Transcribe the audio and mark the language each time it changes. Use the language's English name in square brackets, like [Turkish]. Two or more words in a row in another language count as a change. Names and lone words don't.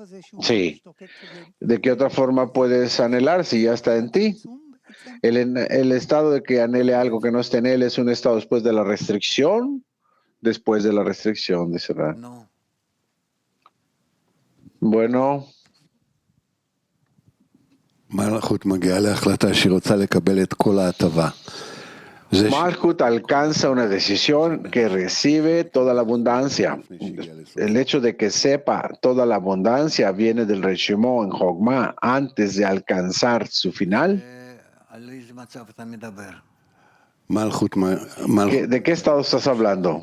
[Spanish] Sí. ¿De qué otra forma puedes anhelar si ya está en ti? El estado de que anhele algo que no esté en él es un estado después de la restricción. Después de la restricción, dice Rab. Bueno. [Hebrew] Malchut מגיעה להחלטה שהיא רוצה לקבל את כל ההטבה. [Spanish] Malchut alcanza una decisión que recibe toda la abundancia. El hecho de que sepa toda la abundancia viene del Reshimó en Jogma antes de alcanzar su final. ¿De qué estado estás hablando?